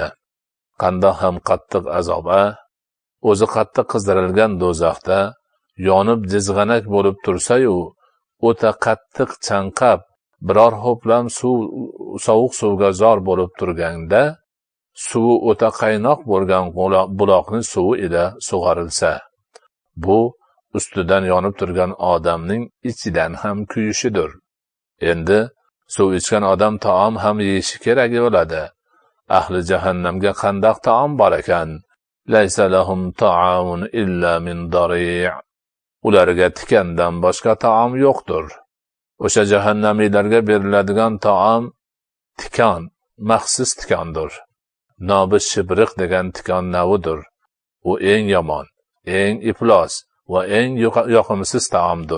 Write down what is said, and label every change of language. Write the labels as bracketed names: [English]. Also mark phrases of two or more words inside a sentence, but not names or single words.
[Uzbek] Qandoq ham qattiq azob-a? O'zi qattiq qizdirilgan do'zaxda yonib jizg'anak bo'lib tursa-yu, o'ta qattiq chanqab, biror ho'plam sovuq suvga zor bo'lib turganda, suvi o'ta qaynoq bo'lgan buloqning suvi ila sug'orilsa, bu ustidan yonib turgan odamning ichidan ham kuyishidir. Endi suv ichgan odam taom ham yeyishi kerak bo'ladi. Ahli jahannamga qandoq taom bor ekan? [Arabic] ليس لهم طعام إلا من ضريع'. [Uzbek] Ularga tikandan boshqa taom yo'qdir. O'sha jahannamiylarga beriladigan taom tikon, maxsus tikondir. Nobi shibriq degan tikon navidir. U eng yomon, eng iflos va eng yoqimsiz taomdir.